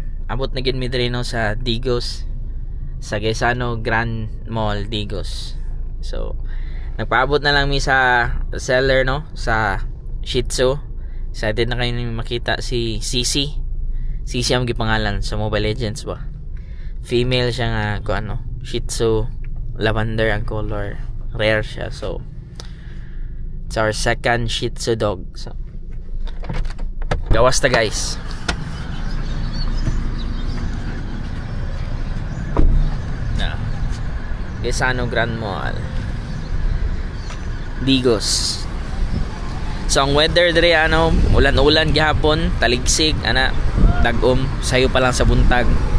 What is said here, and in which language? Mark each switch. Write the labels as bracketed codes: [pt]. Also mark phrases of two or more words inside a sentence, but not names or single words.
[ceb] Abot na gid mi diri no sa Digos, sa Gaisano Grand Mall Digos. So nagpaabot na lang mi sa seller no sa Shih Tzu. Excited na kayo makita si Sisi. Sisi ang gipangalan sa Mobile Legends ba. Female siya nga ko ano, Shih Tzu, lavender ang color. Rare siya. [en] So it's our second Shih Tzu dog. [ceb] So gawas ta guys. Na Gaisano Grand Mall Digos. So ang weather dire ano, ulan-ulan gihapon, taligsig ana, dagom, sayo pa lang sa buntag.